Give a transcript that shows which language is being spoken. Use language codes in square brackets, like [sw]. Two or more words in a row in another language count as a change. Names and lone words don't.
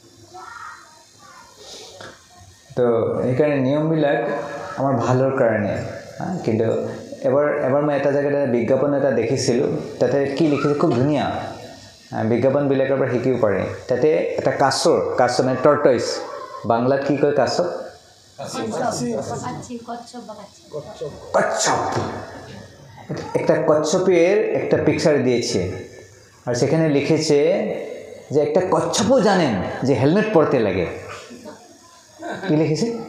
[as] তো সেইকাৰণে নিয়মবিলাক আমাৰ ভালৰ কাৰণে কিন্তু এবাৰ মই এটা জেগাত বিজ্ঞাপন এটা দেখিছিলোঁ তাতে কি লিখিছে খুব ধুনীয়া বিজ্ঞাপনবিলাকৰ পৰা শিকিব পাৰে তাতে এটা কাছ মানে টৰ্টইজ বাংলাত কি কয় কাছ [bn] কচ্ছপ একটা কচ্ছপের একটা পিকচার দিয়েছে আর সেখানে লিখেছে যে একটা কচ্ছপও জানেন যে হেলমেট পরতে লাগে কি লিখেছে